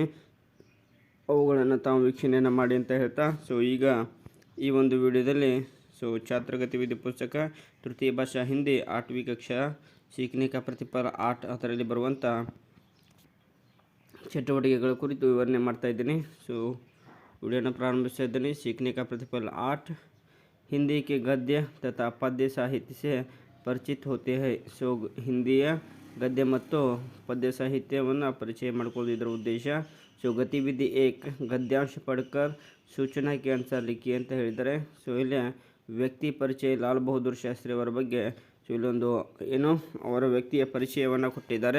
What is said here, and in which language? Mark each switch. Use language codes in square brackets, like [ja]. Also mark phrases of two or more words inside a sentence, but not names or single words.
[kn] ಅವುಗಳನ್ನು ತಾವು ವೀಕ್ಷಣೆಯನ್ನು ಮಾಡಿ ಅಂತ ಹೇಳ್ತಾ ಈಗ ಈ ಒಂದು ವಿಡಿಯೋದಲ್ಲಿ [hi] छात्र गतिविधि पुस्तक तृतीय भाषा हिंदी 8वीं कक्षा सीखने का प्रतिफल 8 [kn] ಅದರಲ್ಲಿ ಬರುವಂಥ ಚಟುವಟಿಕೆಗಳ ಕುರಿತು ವಿವರಣೆ ಮಾಡ್ತಾ ಇದ್ದೀನಿ. ವಿಡಿಯೋನ ಪ್ರಾರಂಭಿಸ್ತಾ ಇದ್ದೀನಿ. [hi] सीखने का प्रतिफल 8 हिंदी के गद्य तथा पद्य साहित्य से परिचित होते हैं. [kn] ಹಿಂದಿಯ ಗದ್ಯ ಮತ್ತು ಪದ್ಯ ಸಾಹಿತ್ಯವನ್ನು ಪರಿಚಯ ಮಾಡಿಕೊಳ್ಳೋದು ಇದರ ಉದ್ದೇಶ. [hi] गतिविधि 1 गद्यांश पढ़कर सूचना के अनुसार लिखिए [kn] ಅಂತ ಹೇಳಿದ್ದಾರೆ. ಇಲ್ಲಿ ವ್ಯಕ್ತಿ ಪರಿಚಯ ಲಾಲ್ ಬಹದ್ದೂರ್ ಶಾಸ್ತ್ರಿ ಅವರ ಬಗ್ಗೆ ಇಲ್ಲೊಂದು ಅವರ ವ್ಯಕ್ತಿಯ ಪರಿಚಯವನ್ನು ಕೊಟ್ಟಿದ್ದಾರೆ.